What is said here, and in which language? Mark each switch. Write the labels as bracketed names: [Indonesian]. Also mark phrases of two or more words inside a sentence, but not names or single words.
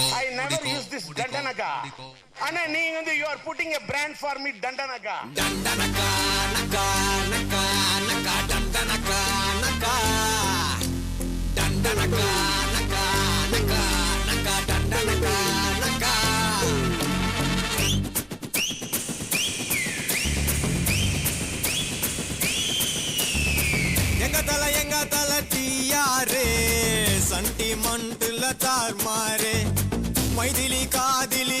[English] I never use this Dandanaka. Anna, you are putting a brand for me, Dandanaka. Dandanaka, naka, naka, naka, Dandanaka, naka. Dandanaka, naka, naka, naka, Dandanaka, naka. [Tamil] எங்க தல டியாரே சண்டிமண்டுல தார்மாரே மைதிலி காதிலி